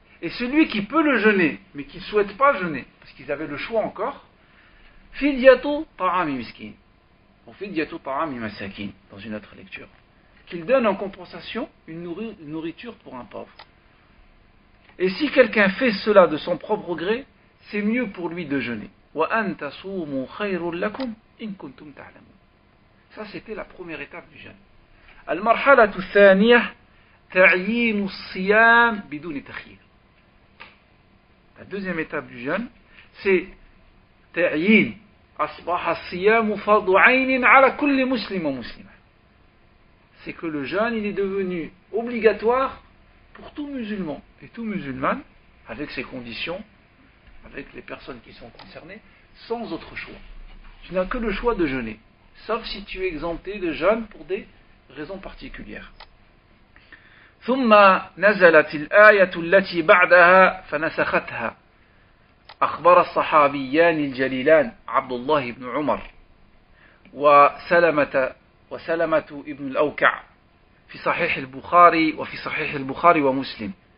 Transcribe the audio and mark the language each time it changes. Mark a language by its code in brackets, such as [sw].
[fr] Et celui qui peut le jeûner, mais qui ne souhaite pas jeûner, parce qu'ils avaient le choix encore, [ar] فِدْيَةُ طَعَامِ مِسْكِينٍ [fr] ou [ar] فِدْيَةُ طَعَامِ مَسَاكِينٍ [fr] dans une autre lecture. Qu'il donne en compensation une nourriture pour un pauvre. Et si quelqu'un fait cela de son propre gré, c'est mieux pour lui de jeûner. [ar] وَأَن تَصُومُوا خَيْرٌ لَكُمْ إِن كُنتُمْ تَعْلَمُونَ. [fr] Ça, c'était la première étape du jeûne. [ar] المرحلة الثانية تعيين الصيام بدون تخيير. [fr] La deuxième étape du jeûne, c'est [ar] تعيين أصبح الصيام فرض عين على كل مسلم ومسلمة. [fr] C'est que le jeûne, il est devenu obligatoire pour tout musulman et tout musulmane, avec ses conditions, avec les personnes qui sont concernées, sans autre choix. Tu n'as que le choix de jeûner, sauf si tu es exempté de jeûne pour des raisons particulières. [ar] ثم نزلت الآية التي بعدها فنسختها. أخبر الصحابيان الجليلان عبد الله بن عمر وسلمة ابن الأوكع في صحيح البخاري وفي صحيح البخاري ومسلم.